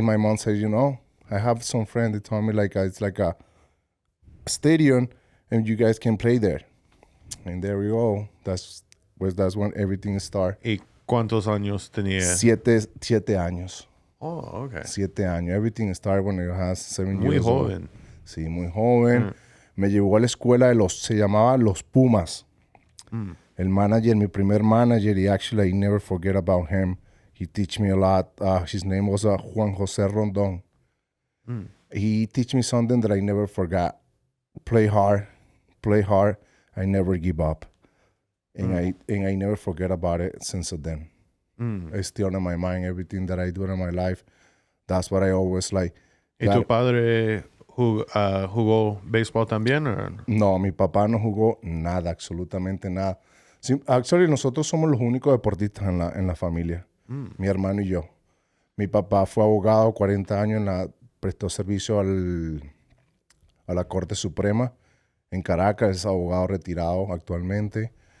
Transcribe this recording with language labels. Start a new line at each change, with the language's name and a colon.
English: And my mom said, I have some friend that told me like it's like a stadium and you guys can play there. And there we go. That's when everything started.
Spanish: ¿Y cuántos años tenía? 7 años.
English: Oh, okay.
Spanish: 7 años.
English: Everything started when I was 7
Spanish: Muy
English: years old.
Spanish: joven. Sí, muy joven. Me llevó a la escuela se llamaba Los Pumas. El manager, mi primer manager,
English: I never forget about him. He teach me a lot. His name was Juan Jose Rondon. He teach me something that I never forgot. Play hard. I never give up. And I never forget about it since then. It's still in my mind, everything that I do in my life. That's what I always like.
Spanish: ¿Y tu padre jugó béisbol también? No, mi papá no jugó nada, absolutamente nada. Sí, actually, nosotros somos los únicos deportistas en la familia. Mi hermano y yo. Mi papá fue abogado 40 años, prestó servicio a la Corte Suprema en Caracas, es abogado retirado actualmente.